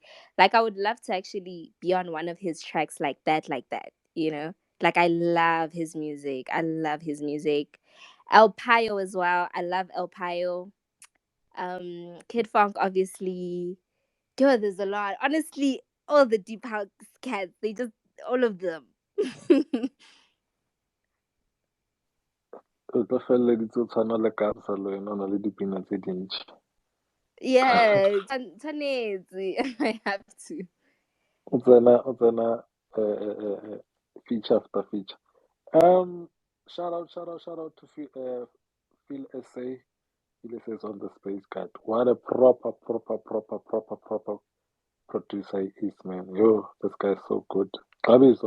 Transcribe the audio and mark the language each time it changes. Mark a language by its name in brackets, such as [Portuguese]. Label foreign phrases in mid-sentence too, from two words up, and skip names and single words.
[English] Like I would love to actually be on one of his tracks like that, you know? Like I love his music. I love his music. El Payo as well. I love El Payo. Kid Funk obviously. Dude, there's a lot. Honestly, all the deep house cats, they just all of them. [Northern Sotho] O tlo feleleditse o tshwana le Kabza le wena o na le dipina tse dintši. Yeah, tshwanetse. [English] I have to. [Northern Sotho] O tsena [English] feature after feature. Um, shout out to Phil SA. Phil SA is on the space card. What a proper producer he is, man. Yo, this guy is so good. Xabizo.